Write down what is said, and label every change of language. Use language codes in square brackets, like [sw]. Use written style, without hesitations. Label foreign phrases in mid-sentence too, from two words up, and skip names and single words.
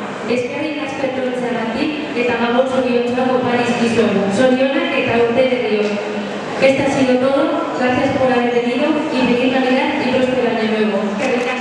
[eu] Eskerrik asko etortzeagatik eta gabon zoriontzako Paris dizuegu. Zorionak eta urte berrion. [es] Esto ha sido todo. Gracias por haber venido y feliz Navidad y próspero año nuevo.